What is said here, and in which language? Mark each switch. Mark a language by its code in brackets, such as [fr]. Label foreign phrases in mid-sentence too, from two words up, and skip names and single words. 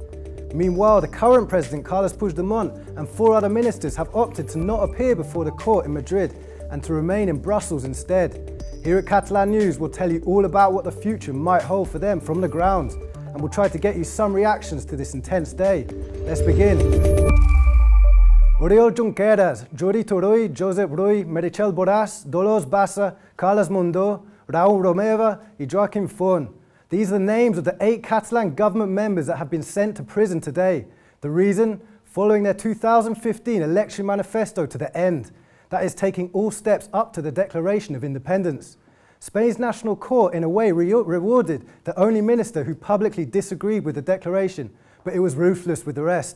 [en] Meanwhile, the current president, Carlos Puigdemont, and 4 other ministers have opted to not appear before the court in Madrid and to remain in Brussels instead. Here at Catalan News, we'll tell you all about what the future might hold for them from the ground, and we'll try to get you some reactions to this intense day. Let's begin. Oriol Junqueras, Jordi Turull, Josep Rull, Meritxell Borràs, Dolors Bassa, Carles Mundó, Raúl Romeva and Joaquim Forn. These are the names of the 8 Catalan government members that have been sent to prison today. The reason? Following their 2015 election manifesto to the end. That is taking all steps up to the Declaration of Independence. Spain's national court in a way rewarded the only minister who publicly disagreed with the declaration, but it was ruthless with the rest.